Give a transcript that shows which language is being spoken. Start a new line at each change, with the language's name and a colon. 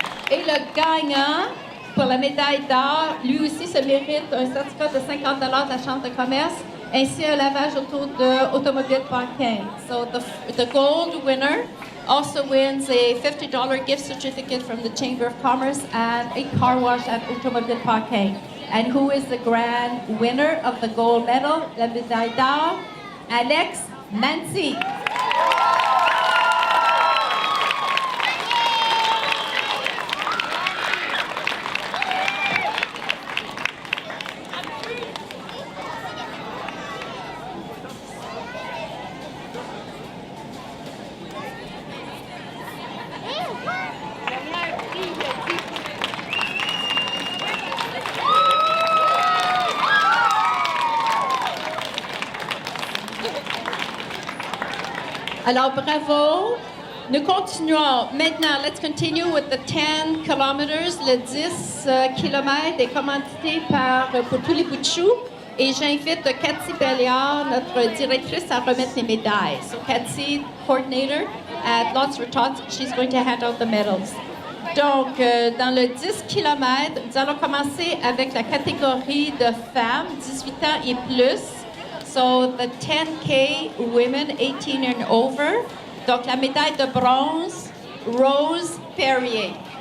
French: Et le gagnant pour la médaille d'or, lui aussi se mérite un certificat de 50 $ de la Chambre de commerce ainsi un lavage autour de automobile parking.
English: So the gold winner also wins a $50 gift certificate from the Chamber of Commerce and a car wash at automobile parking. And who is the grand winner of the gold medal,
French: la médaille d'or?
English: Alex Mancy.
French: Alors, bravo. Nous continuons.
English: Maintenant, let's continue with the 10 kilometers.
French: Le 10 km est commandité pour tous les bouts de choux. Et j'invite Cathy Belliard, notre directrice, à remettre les médailles.
English: So, Cathy, coordinator at Lots Retort, she's going to hand out the medals.
French: Donc, dans le 10 km, nous allons commencer avec la catégorie de femmes, 18 ans et plus.
English: So, the 10K women 18 and over.
French: Donc, la médaille de bronze, Rose Perrier.